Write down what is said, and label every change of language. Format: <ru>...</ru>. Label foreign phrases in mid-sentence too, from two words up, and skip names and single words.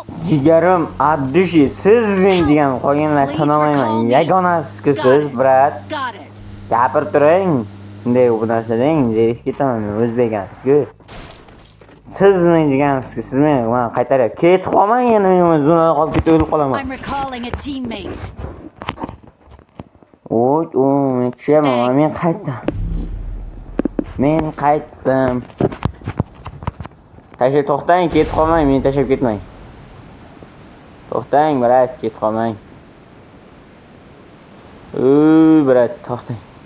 <uz>Jigarim, Abdushi, siz degan qolganlar tanamayman. Yagonasiz-ku siz, brat.</uz> <en>Got it.</en> <uz>Gapirib turing. Bunday bu narsadan zerikib ketaman, o'zbek emas-ku. Siz degansiz-ku, siz meni qaytaryapsiz. Ketib qolmang yana, men zonada qolib ketib o'lib qolaman.</uz> <en>I'm recalling a teammate.</en> <uz>Men tushaman, men qaytdim. To'xtang, ketib qolmang, meni tashlab ketmang. To'xtang, brat, ketib qolmang. Brat, to'xtang.</uz>